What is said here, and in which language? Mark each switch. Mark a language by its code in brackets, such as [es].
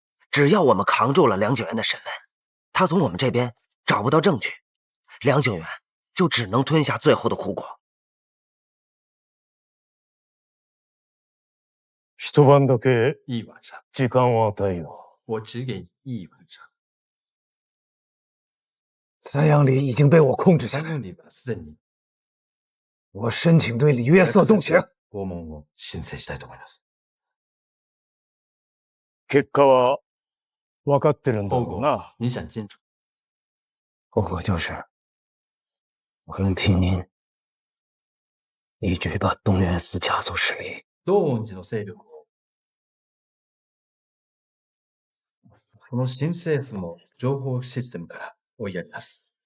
[zh] 只要我们扛住了梁景元的身份，他从我们这边找不到证据，梁景元就只能吞下最后的苦果。 [ja] 一晩だけ [zh] 一晚上， [ja] 時間を与えよ [zh] 我只给你一晚上。三阳里已经被我控制下来， [ja] 三阳里はすでに [zh] 我申请对李约瑟动刑。 [ja] 拷問を申請したいと思います。結果は分かってるんだろうな。 [zh] 你想清楚，后果就是我能替您一举把东原寺家族势力 [ja] 道恩寺の勢力をこの新政府の情報システムから追いやります。